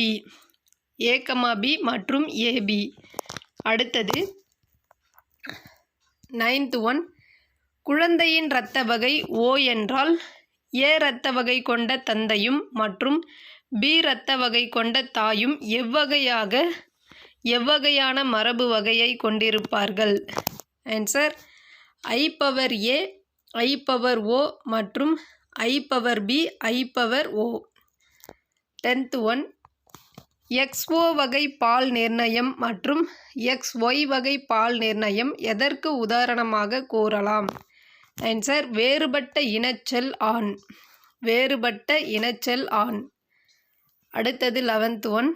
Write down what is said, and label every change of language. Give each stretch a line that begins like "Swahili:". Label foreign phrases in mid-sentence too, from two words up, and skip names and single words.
Tamil: A, B மற்றும் AB. அடுத்தது
English: 9th one.
Tamil: குழந்தையின் இரத்த வகை O என்றால் A இரத்த வகை கொண்ட தந்தையும் மற்றும் B இரத்த வகை கொண்ட தாயும் எவ்வகையான மரபு வகையை கொண்டிருப்பார்கள்? ஆன்சர் I/A, I/O மற்றும் I/B, I/O.
English: 10th one.
Tamil: XO வகை பால் நிர்ணயம் மற்றும் XY வகை பால் நிர்ணயம் எதற்கு உதாரணமாக கூறலாம்? ஆன்சர் வேறுபட்ட இனச்செல் ஆண். வேறுபட்ட இனச்செல் ஆண். அடுத்தது
English: 11th one.